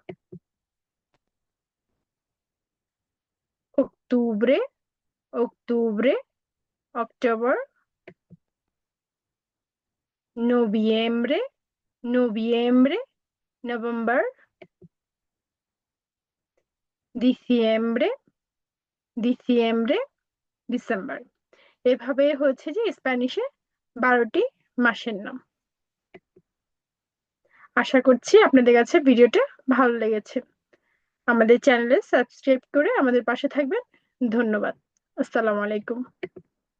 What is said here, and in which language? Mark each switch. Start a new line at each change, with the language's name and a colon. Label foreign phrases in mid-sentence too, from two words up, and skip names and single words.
Spanish: octubre, octubre, অক্টোবর। noviembre, noviembre, নভেম্বর। diciembre, diciembre,
Bangla: ডিসেম্বর। এভাবে হচ্ছে যে স্প্যানিশে 12টি মাসের নাম। আশা করছি আপনাদের কাছে ভিডিওটা ভালো লেগেছে। আমাদের চ্যানেলে সাবস্ক্রাইব করে আমাদের পাশে থাকবেন। ধন্যবাদ।
Arabic: السلام عليكم.